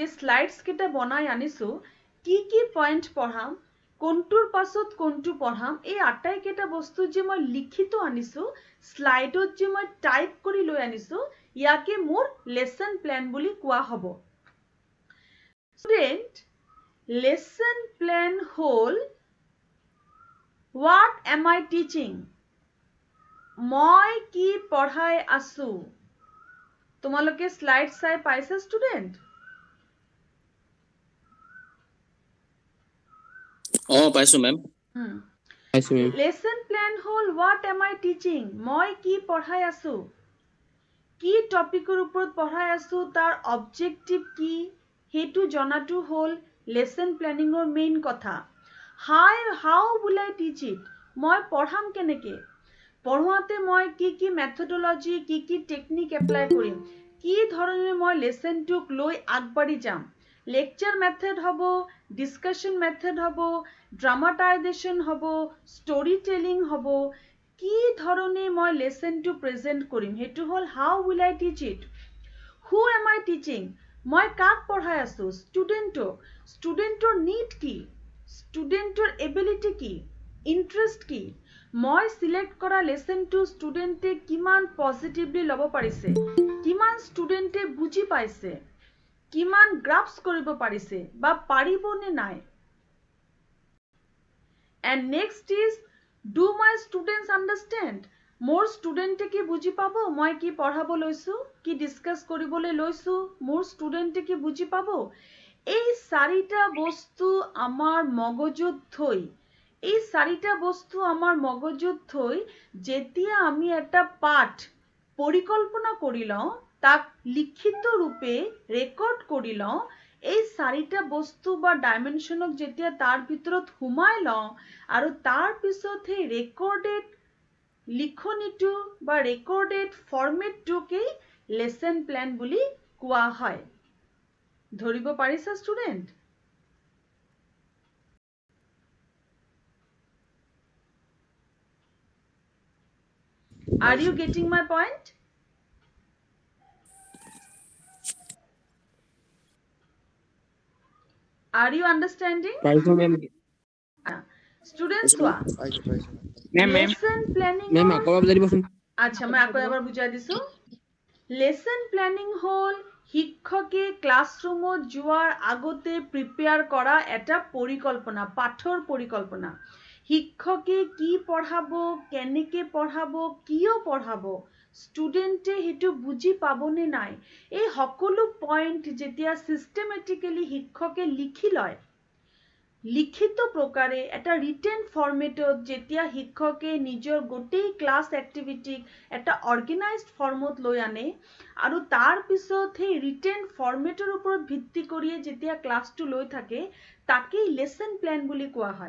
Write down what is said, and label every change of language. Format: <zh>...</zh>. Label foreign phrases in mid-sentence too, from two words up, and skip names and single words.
<as>স্লাইডছ কেটা বনাই আনিছো কি পইণ্ট পঢ়াম কোনটোৰ পাছত কোনটো পঢ়াম এই আটাই কেটা বস্তু যে মই লিখিত আনিছো স্লাইডত যে মই টাইপ কৰি লৈ আনিছো ইয়াকে মোৰ</as> <en>lesson plan</en> <as>বুলি কোৱা হ'ব ষ্টুডেন্ট</as> <en>lesson plan</en> <as>হল</as> <en>what am I teaching</en> <as>মই কি পঢ়াই আছো তোমালোকে স্লাইড চাই পাইছা ষ্টুডেন্ট পাইছো মেম</as> <en>lesson plan</en> <as>হল</as> <en>what am I teaching</en> <as>মই কি পঢ়াই আছো কি টপিকৰ ওপৰত পঢ়াই আছো তাৰ অবজেক্টিভ কি হেতু জনাটো হল লেসন প্ল্যানিংৰ মেইন কথা how</as> <en>will I teach it</en> <as>মই পঢ়াম কেনেকে পঢ়ুৱাতে মই কি মেথডোলজি কি টেকনিক এপ্লাই কৰিম কি ধৰণে মই লেসনটোক লৈ আগবাঢ়ি যাম</as> <en>lecture method</en> <as>হ'ব</as> <en>discussion method</en> <as>হ'ব ড্ৰামাটাইজেশ্যন হ'ব</as> <en>story telling</en> <as>হ'ব কি ধৰণে মই লেসনটো প্ৰেজেন্ট কৰিম হেতু হল</as> <en>how will I teach it who am I teaching</en> <as>মই কাক পঢ়াই আছো ষ্টুডেণ্টৰ নিড কি ষ্টুডেণ্টৰ এবিলিটি কি ইন্টাৰেষ্ট কি মই সিলেক্ট কৰা লেসনটো ষ্টুডেণ্টে কিমান পজিটিভলি ল'ব পাৰিছে কিমান ষ্টুডেণ্টে বুজি পাইছে কিমান গ্ৰাস্প কৰিব পাৰিছে বা পাৰিব নে নাই</as> <en>and next is do my students understand</en> <as>মোৰ ষ্টুডেণ্টে কি বুজি পাব মই কি পঢ়াব লৈছো কি ডিসকাস কৰিবলৈ লৈছো মোৰ ষ্টুডেণ্টে কি বুজি পাব এই চাৰিটা বস্তু আমাৰ মগজুত থৈ এই চাৰিটা বস্তু আমাৰ মগজুত থৈ যেতিয়া আমি এটা পাঠ পৰিকল্পনা কৰি লওঁ তাক লিখিত ৰূপে ৰেকৰ্ড কৰি লওঁ, এই চাৰিটা বস্তু বা ডাইমেনশ্যনক যেতিয়া তাৰ ভিতৰত সোমাই লওঁ আৰু তাৰ পিছত সেই ৰেকৰ্ডেড লিখনিটো বা ৰেকৰ্ডেড ফৰ্মেটটোকেই</as> <en>lesson plan</en> <as>বুলি কোৱা হয়। ধৰিব পাৰিছা ষ্টুডেণ্ট?</as> <en>Are you getting my point? Are you understanding?</en> <as>পাইছো মেম। Students চোৱা, মেম</as> <en>lesson planning</en> <as>মেম আকৌ বুজাই দিবচোন। আচ্ছা মই আকৌ এবাৰ বুজাই দিছো।</as> <en>lesson planning</en> <as>হল শিক্ষকে ক্লাছৰুমত যোৱাৰ আগতে প্ৰিপেয়াৰ কৰা এটা পৰিকল্পনা, পাঠৰ পৰিকল্পনা। শিক্ষকে কি পঢ়াব, কেনেকে পঢ়াব, কিয় পঢ়াব, ষ্টুডেণ্টে সেইটো বুজি পাবনে নাই, এই সকলো পইণ্ট যেতিয়া সিস্টেমেটিক্যালি শিক্ষকে লিখি লয়, লিখিত প্ৰকাৰে এটা</as> <en>written formatত</en> <as>যেতিয়া শিক্ষকে নিজৰ গোটেই</as> <en>class activityক</en> <as>এটা</as> <en>organized formত</en> <as>লৈ আনে আৰু তাৰ পিছত সেই</as> <en>written formatৰ</en> <as>ওপৰত ভিত্তি কৰিয়ে যেতিয়া ক্লাছটো লৈ থাকে, তাকেই</as> <en>lesson plan</en> <as>বুলি কোৱা হয়।</as>